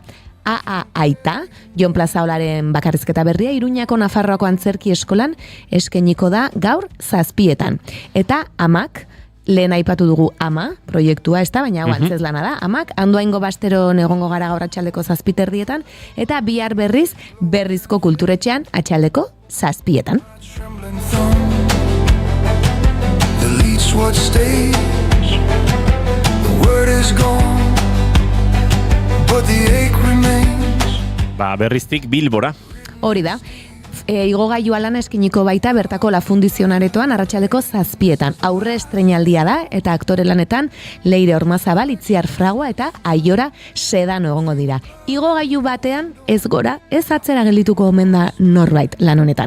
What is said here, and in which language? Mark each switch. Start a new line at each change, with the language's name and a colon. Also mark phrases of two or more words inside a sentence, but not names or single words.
Basque: Aita, Jon Plazaolaren bakarrizketa berria, Iruñako Nafarroako antzerki eskolan eskainiko da gaur 7:00. Eta Amak, lehen aipatu dugu Ama, proiektua, ez da, baina hau antzez lana da. Amak, Andoaingo Basteron egongo gara gaur atxaldeko 7:30, eta bihar berriz, Berrizko Kulturetxean atxaldeko 7:00.
English: The least what stays, the word is gone, but the ache remains.
Basque: Berriztik Bilbora. Hori da. Igogailua lana eskiniko baita bertako La Fundizion aretoan arratsaldeko 7:00. Aurre estreinaldia da eta aktore lanetan Leire Ormazabal, Itziar Fragua eta Aiora Sedano egongo dira. Igogailu batean ez gora, ez atzera geldituko omen da norbait lan honetan.